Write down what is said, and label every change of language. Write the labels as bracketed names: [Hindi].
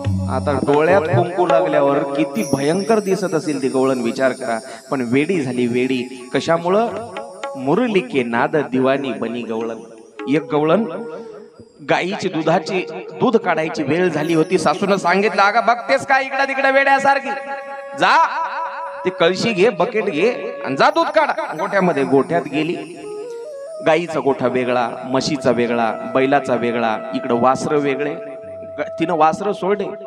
[Marathi] आता डोळ्यात कुंकू लागल्यावर किती भयंकर दिसत असेल ती गवळण, विचार करा. पण वेडी झाली वेडी. कशामुळं? [Hindi] मुरली के नाद दिवानी बनी गवळण. [Marathi] एक गवळण गाईची दूध काढायची वेळ झाली होती. सासूनं सांगितलं, अगं बघतेस का इकडे तिकडे वेड्यासारखी, जा ती कळशी घे, बकेट घे आणि जा दूध काढ गोठ्यामध्ये. गोठ्यात गेली. गाईचा गोठा वेगळा, म्हशीचा वेगळा, बैलाचा वेगळा, इकडं वासर वेगळे. तिनं वासर सोडले.